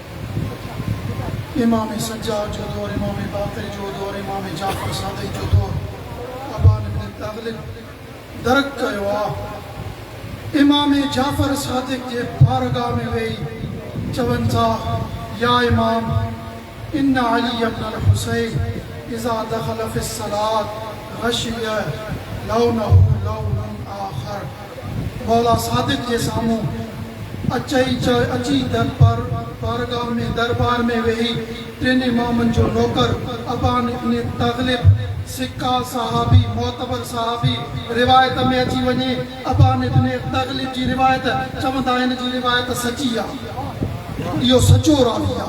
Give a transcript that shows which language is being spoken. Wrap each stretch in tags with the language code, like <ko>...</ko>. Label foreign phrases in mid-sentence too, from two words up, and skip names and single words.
<sd>इमाम सज्जाद जो दौर, इमाम बाक़िर जो दौर, इमाम जाफ़र सादिक जो दौर अबान इब्न तग़लिब दरक कयो आहे। इमाम जाफ़र सादिक जे बारगाह में वेही चवनि था</sd> <ar>يا إمام إن علي بن الحسين إذا دخل في الصلاة غشي لونه لون آخر.</ar> <sd>मौला सादिक जे साम्हूं अची बारगाह में दरबार में वेही टिन इमामनि जो नौकर अबान इब्न तग़लिब सिक्का सहाबी मोतबर सहाबी रिवायत में अची वञे अबान इब्न तग़लिब जी रिवायत चवंदा आहिनि जी रिवायत सची आहे, इहो सचो रावी आहे।</sd>